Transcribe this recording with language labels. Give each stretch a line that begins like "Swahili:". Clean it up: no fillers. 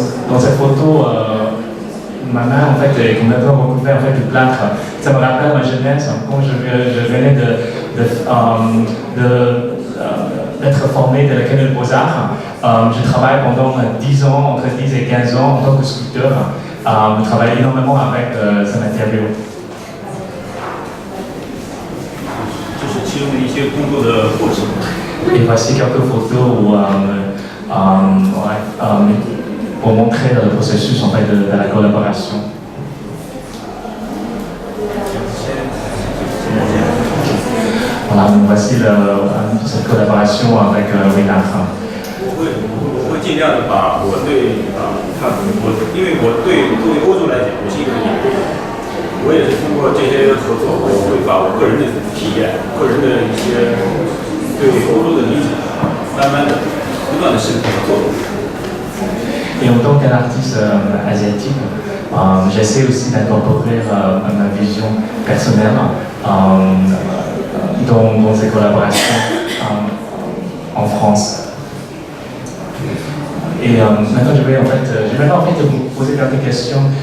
French: Dans cette photo, ma main en fait est complètement recouverte en fait de plâtre. Ça me rappelle ma jeunesse quand je venais d'être formé de l'Académie des Beaux-Arts. Je travaille pendant 10 ans, entre 10 et 15 ans en tant que sculpteur. Je travaille énormément avec ce matériau.
Chinese: 这是其中的一些工作的过程。
French: Et voici quelques photos pour montrer le processus en fait, de la collaboration. Voilà, donc voici cette collaboration avec Willard.
Chinese: 我会尽量的把我对因为我对作为欧洲来讲，我是一个演员，我也是通过这些合作，我会把我个人的体验、个人的一些对欧洲的理解，慢慢的、不断的渗透和做。
French: Et en tant qu'artiste asiatique, j'essaie aussi d'incorporer ma vision personnelle dans ces collaborations en France. Et maintenant, je vais en fait vous poser quelques questions.